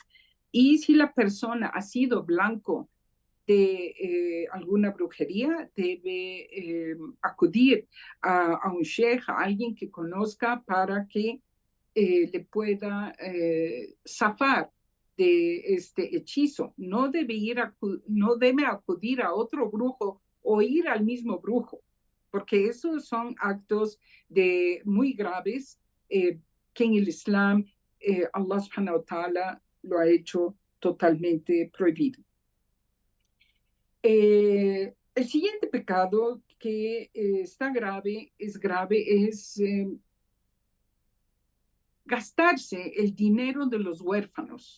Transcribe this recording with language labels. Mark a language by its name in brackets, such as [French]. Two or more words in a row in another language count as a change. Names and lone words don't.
[Spanish] Y si la persona ha sido blanco de alguna brujería, debe acudir a un sheikh, a alguien que conozca para que le pueda zafar de este hechizo. No debe acudir a otro brujo o ir al mismo brujo, porque esos son actos muy graves que en el Islam [Arabic] الله سبحانه وتعالى [Spanish] lo ha hecho totalmente prohibido. El siguiente pecado que está grave es gastarse el dinero de los huérfanos.